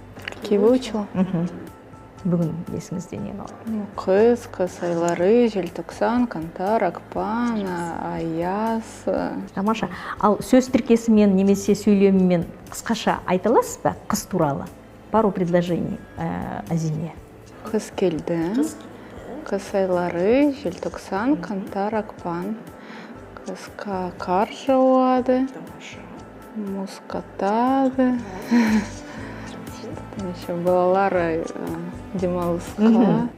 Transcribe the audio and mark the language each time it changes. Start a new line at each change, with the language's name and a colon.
Russian: Какие выучила?
Kazakh: Бүгін есіңізде не қалды? Қыз, қыс айлары, желтоқсан, қаңтар, ақпан, аяз. Тамаша. Ал сөз тіркесімен немесе сөйлемімен қысқаша айта аласыз ба қыс туралы?
Russian: Пару предложений о зиме.
Kazakh: Қыс келді. Қыс айлары, желтоқсан, қаңтар, ақпан. Қысқа қар жауады. Мұз қатады. Еще балалар демалысқа